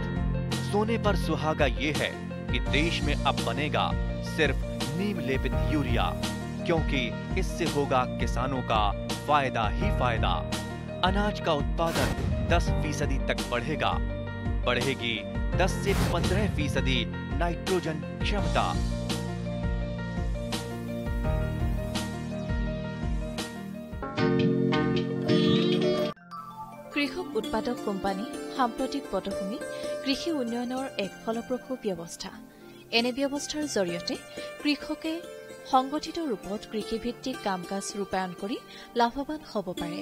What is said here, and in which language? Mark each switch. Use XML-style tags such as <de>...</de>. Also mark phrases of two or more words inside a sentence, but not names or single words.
<hi>सोने पर सुहागा ये है कि देश में अब बनेगा सिर्फ नीम लेपित यूरिया, क्योंकि इससे होगा किसानों का फायदा ही फायदा। अनाज का उत्पादन 10% तक बढ़ेगा। बढ़ेगी 10 से 15% नाइट्रोजन क्षमता।</hi> <as>কৃষক উৎপাদক কোম্পানী সাম্প্ৰতিক পটভূমি কৃষি উন্নয়নৰ এক ফলপ্ৰসূ ব্যৱস্থা। এনে ব্যৱস্থাৰ জৰিয়তে কৃষকে সংগঠিত ৰূপত কৃষিভিত্তিক কাম কাজ ৰূপায়ণ কৰি লাভৱান হ'ব পাৰে।</as>